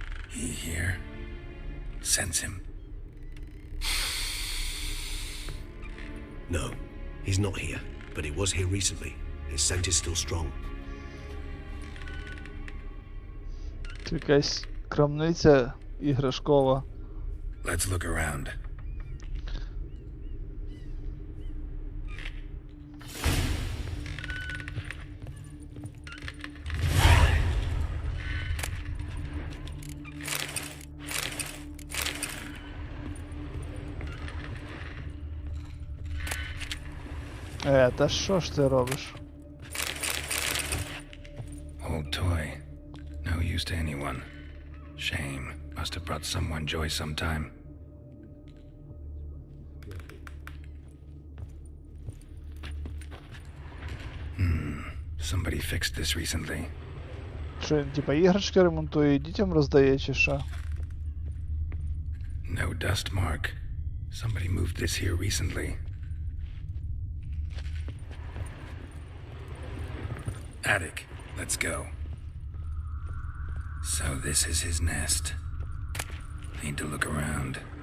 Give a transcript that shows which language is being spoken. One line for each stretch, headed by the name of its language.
English: He here? Sense him. No, he's not here, but he was here recently. His scent is still strong.
Ukrainian: Це якась крамниця іграшкова.
English: Let's look around.
Ukrainian: Та що ж ти робиш?
English: Old toy. No use to anyone. Shame. Must have brought someone joy sometime. Somebody fixed this recently.
Ukrainian: Що він, типа, іграшки ремонтує і дітям роздає, чи що?
English: No dust mark. Somebody moved this here recently. Attic. Let's go. So this is his nest. Need to look around.